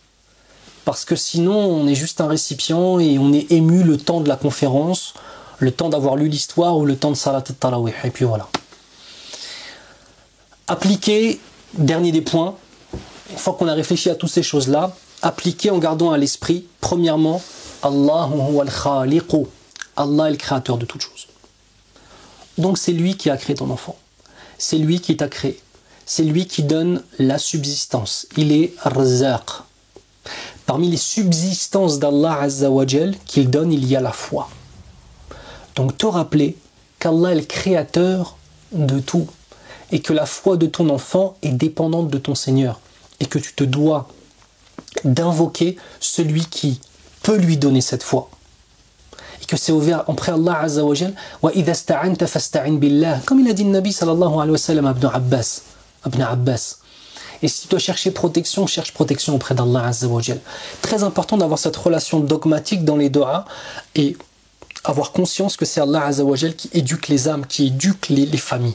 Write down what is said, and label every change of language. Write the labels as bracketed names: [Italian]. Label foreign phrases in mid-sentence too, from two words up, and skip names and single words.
[French] Parce que sinon, on est juste un récipient et on est ému le temps de la conférence, le temps d'avoir lu l'histoire ou le temps de [Arabic] صلاة التراويح. [French] Et puis voilà. Appliquer, dernier des points, une fois qu'on a réfléchi à toutes ces choses-là, appliquer en gardant à l'esprit, premièrement, [Arabic] الله هو الخالق. [French] Allah est le créateur de toutes choses. Donc c'est lui qui a créé ton enfant. C'est lui qui t'a créé. C'est lui qui donne la subsistance. Il est Razzaq. Parmi les subsistances d'Allah [Arabic] عز وجل [French] qu'il donne, il y a la foi. Donc te rappeler qu'Allah est le créateur de tout et que la foi de ton enfant est dépendante de ton Seigneur et que tu te dois d'invoquer celui qui peut lui donner cette foi. Et que c'est ouvert auprès d'Allah [Arabic] عز وجل. وإذا استعنت فاستعن بالله. [French] Comme il a dit le Nabi [Arabic] صلى الله عليه وسلم [French] à Ibn Abbas. Et si tu dois chercher protection, cherche protection auprès d'Allah [Arabic] عز وجل. [French] Très important d'avoir cette relation dogmatique dans les doigts et avoir conscience que c'est Allah [Arabic] عز وجل [French] qui éduque les âmes, qui éduque les familles.